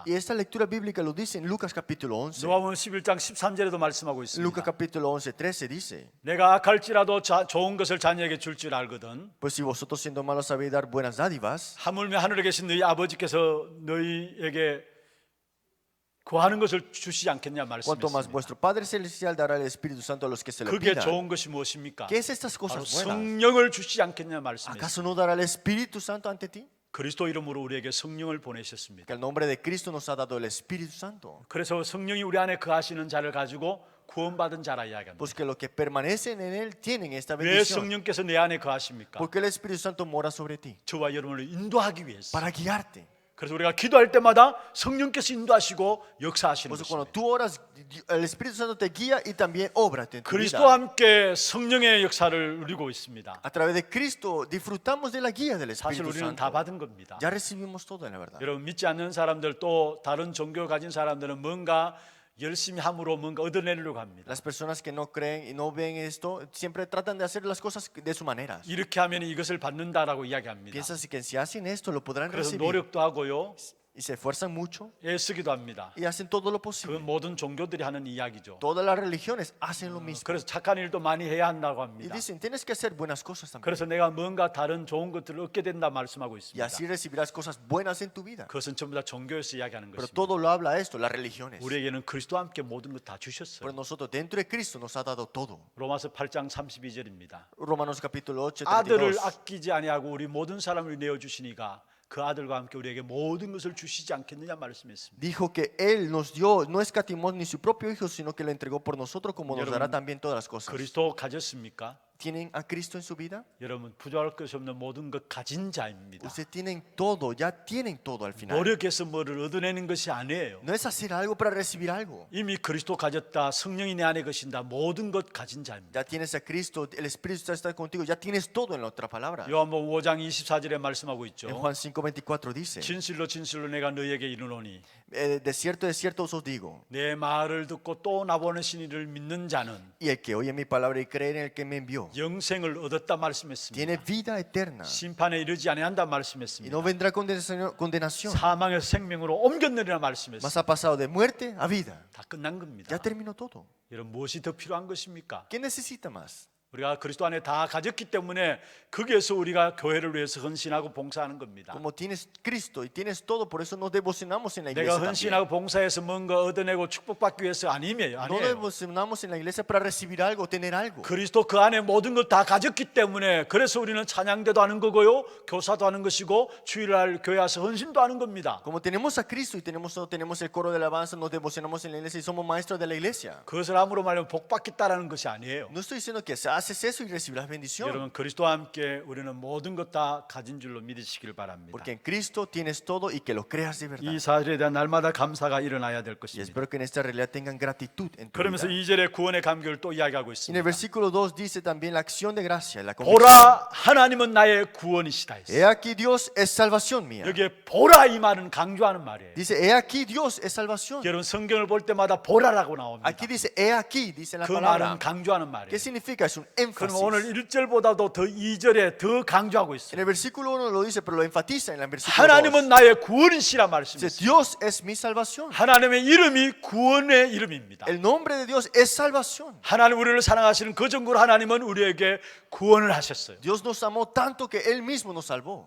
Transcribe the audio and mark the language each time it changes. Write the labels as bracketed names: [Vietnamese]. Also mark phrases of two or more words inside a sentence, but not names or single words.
[Spanish] Y esta lectura bíblica lo dice en Lucas capítulo 11. [Korean] 누가복음 11장 13절에도 말씀하고 [Spanish] Lucas [Korean] 있습니다. [Spanish] capítulo 11, 13 dice, [Korean] 내가 악할지라도 좋은 것을 자녀에게 줄 줄 알거든. [Spanish] pues si vosotros siendo malos sabéis dar buenas dádivas, [Korean] 하물며 하늘에 계신 너희 아버지께서 너희에게 구하는 것을 주시지 않겠냐 [Spanish] cuanto más [Korean] 말씀했습니다. [Spanish] vuestro Padre Celestial dará el Espíritu Santo a los que se lo [Korean] 그게 [Spanish] pidan. [Korean] 좋은 것이 무엇입니까? [Spanish] ¿Qué es estas [Korean] 바로 [Spanish] cosas buenas? [Korean] 성령을 주시지 않겠냐 말씀했습니다. [Spanish] ¿Acaso no dará el Espíritu Santo ante ti? [Korean] 그리스도 이름으로 우리에게 성령을 보내셨습니다. [Spanish] Que el nombre de Cristo nos ha dado el Espíritu Santo. [Korean] 그래서 성령이 우리 안에 거하시는 자를 가지고 구원받은 자라 이야기합니다. [Spanish] Pues que los que permanecen en Él tienen esta [Korean] 왜 [Spanish] bendición. [Korean] 성령께서 내 안에 거하십니까? [Spanish] Porque el Espíritu Santo mora sobre ti. [Korean] 저와 여러분을 인도하기 위해서. [Spanish] Para guiarte. [Korean] 그래서 우리가 기도할 때마다 성령께서 인도하시고 역사하시는 [Spanish] Pues cuando [Korean] 것입니다. [Spanish] tú oras, el Espíritu Santo te guía y también obra en tu [Korean] 그리스도와 [Spanish] vida. [Korean] 함께 성령의 역사를 누리고 있습니다. [Spanish] A través de Cristo disfrutamos de la guía del [Korean] 사실 [Spanish] Espíritu [Korean] 우리는 다 [Spanish] Santo. [Korean] 받은 겁니다. [Spanish] Ya recibimos todo en la verdad. [Korean] 여러분 믿지 않는 사람들 또 다른 종교 가진 사람들은 뭔가 열심히 함으로 뭔가 얻어내려고 합니다. [Spanish] Las personas que no creen y no ven esto siempre tratan de hacer las cosas de su manera. [Korean] 이렇게 하면 이것을 받는다라고 이야기합니다. [Spanish] Piensan que si hacen esto lo podrán [Korean] 그래서 [Spanish] recibir. [Korean] 노력도 하고요, [Spanish] Y se esfuerzan mucho [Korean] 애쓰기도 합니다. [Spanish] y hacen todo lo [Korean] 그 [Spanish] posible. [Korean] 모든 종교들이 하는 이야기죠. [Spanish] Todas las religiones hacen lo mismo. [Korean] 그래서 착한 일도 많이 해야 한다고 [Spanish] Y [Korean] 합니다. [Spanish] dicen, tienes que hacer buenas cosas también. [Korean] 그래서 내가 뭔가 다른 좋은 것들을 얻게 된다 말씀하고 [Spanish] Y [Korean] 있습니다. [Spanish] así recibirás cosas buenas en tu vida. [Korean] 그것은 전부 다 종교에서 이야기하는 [Spanish] Pero [Korean] 것입니다. [Spanish] todo lo habla esto, las religiones. [Korean] 우리에게는 그리스도와 함께 모든 것 다 [Spanish] Pero [Korean] 주셨어요. [Spanish] nosotros dentro de Cristo nos ha dado todo. [Korean] 로마서 8장 32절입니다. [Spanish] Romanos capítulo 8, [Korean] 아들을 [Spanish] 32. [Korean] 아끼지 아니하고 우리 모든 사람을 내어 주시니가 그 아들과 함께 우리에게 모든 것을 주시지 않겠느냐 말씀했습니다. [Spanish] Dijo que Él nos dio, no escatimó ni su propio Hijo, sino que lo entregó por nosotros, como nos dará también todas las cosas. [Korean] 그리스도 가졌습니까? [Spanish] ¿Tienen a Cristo en su vida? [Korean] 여러분 부족할 것이 없는 모든 것 가진 자입니다. [Spanish] Ustedes tienen todo, ya tienen todo al final. [Korean] 노력해서 뭐를 얻어내는 것이 아니에요. [Spanish] No es hacer algo para recibir algo. [Korean] 이미 그리스도 가졌다. 성령이 내 안에 계신다. 모든 것 가진 자입니다. [Spanish] Ya tienes a Cristo, el Espíritu Santo está contigo, ya tienes todo en la otra palabra. [Korean] 요한복음 5장 24절에 말씀하고 [Spanish] En [Korean] 있죠. [Spanish] Juan 5:24 dice, [Korean] 진실로 진실로 내가 너희에게 이르노니 [Spanish] de cierto os digo, [Korean] 내 말을 듣고 또 나보내신 이를 믿는 자는 [Spanish] y el que oye mi palabra y cree en el que me envió, [Korean] 영생을 얻었다 말씀했습니다. [Spanish] tiene vida eterna [Korean] 심판에 이르지 아니한다 [Spanish] y [Korean] 말씀했습니다. [Spanish] no vendrá condenación, [Korean] 사망에서 생명으로 옮겼느니라 [Spanish] mas [Korean] 말씀했습니다. [Spanish] ha pasado de muerte a vida. [Korean] 다 끝난 겁니다. [Spanish] Ya terminó todo. [Korean] 여러분 무엇이 더 필요한 것입니까? [Spanish] ¿Qué necesita más? [Korean] 우리가 그리스도 안에 다 가졌기 때문에 거기에서 우리가 교회를 위해서 헌신하고 봉사하는 겁니다. [Spanish] Como tienes Cristo y tienes todo, por eso nos devocionamos en la [Korean] 내가 [Spanish] iglesia también. [Korean] 헌신하고 봉사해서 뭔가 얻어내고 축복받기 위해서 [Spanish] No [Korean] 아니에요. [Spanish] devocionamos en la iglesia para recibir algo, tener algo. [Korean] 그리스도 그 안에 모든 걸 다 가졌기 때문에 그래서 우리는 찬양대도 하는 거고요, 교사도 하는 것이고 주일날 교회 와서 헌신도 하는 겁니다. [Spanish] Como tenemos a Cristo y tenemos el coro de alabanza, nos devocionamos en la iglesia y somos maestros de la iglesia. [Korean] 그것을 함으로 말하면 복받겠다라는 것이 아니에요. [Spanish] No estoy diciendo que haces eso y recibirás bendición. [Korean] 여러분 그리스도와 함께 우리는 모든 것 다 가진 줄로 믿으시길 바랍니다. [Spanish] Porque en Cristo tienes todo y que lo creas de verdad. [Korean] 이 사실에 대한 날마다 감사가 일어나야 될 [Spanish] Y [Korean] 것입니다. [Spanish] espero que en esta realidad tengan gratitud en tu [Korean] 그러면서 [Spanish] vida. [Korean] 2절에 구원의 감격을 또 이야기하고 [Spanish] En el [Korean] 있습니다. [Spanish] versículo 2 dice también la acción de gracia, la convicción. [Korean] 보라 하나님은 나의 구원이시다 [Spanish] He [Korean] 했어요. [Spanish] aquí Dios es salvación mía. [Korean] 여기에 보라 이 말은 강조하는 말이에요. [Spanish] Dice, he aquí Dios es salvación. [Korean] 여러분 성경을 볼 때마다 보라라고 나옵니다. [Spanish] Aquí dice, he aquí, dice la [Korean] 그 [Spanish] palabra. [Korean] 말은 강조하는 말이에요. [Spanish] ¿Qué significa? Es un [Korean] 그럼 오늘 [Spanish] énfasis. [Korean] 1절보다도 더 2절에 더 강조하고 [Spanish] En [Korean] 있어요. [Spanish] el versículo 1 lo dice, pero lo enfatiza en el versículo 2. [Korean] 하나님은 나의 구원이시라 [Spanish] Dice, [Korean] 말씀했어요. [Spanish] Dios es mi salvación. [Korean] 하나님의 이름이 구원의 이름입니다. [Spanish] El nombre de Dios es salvación. [Korean] 하나님 우리를 사랑하시는 그 정도로 하나님은 우리에게 구원을 하셨어요. [Spanish] Dios nos amó tanto que Él mismo nos salvó.